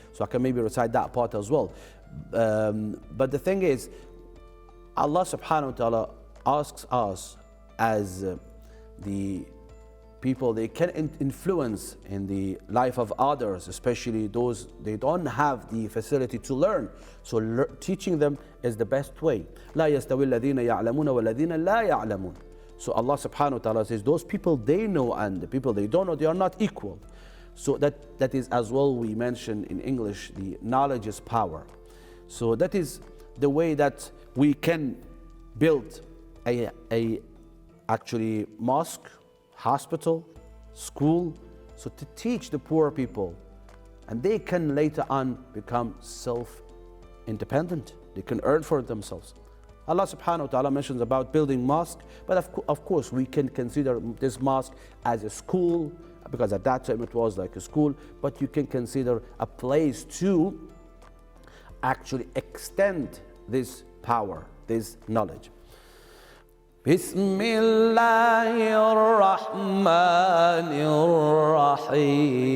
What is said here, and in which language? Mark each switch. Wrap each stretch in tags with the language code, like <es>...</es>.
<en>So I can maybe recite that part as well. But the thing is, Allah subhanahu wa ta'ala asks us as the people, they can influence in the life of others, especially those they don't have the facility to learn. So teaching them is the best way.</en> <ar>لا يستوي الذين يعلمون والذين لا يعلمون.</ar> <en>So Allah subhanahu wa ta'ala says those people they know and the people they don't know, they are not equal. So that is as well, we mentioned in English, the knowledge is power. So that is the way that we can build a actually mosque, hospital, school, so to teach the poor people, and they can later on become self-independent. They can earn for themselves. Allah subhanahu wa ta'ala mentions about building mosque, but of course we can consider this mosque as a school, because at that time it was like a school, but you can consider a place to actually extend this power, this knowledge.</en> <ar>بسم الله الرحمن الرحيم</ar>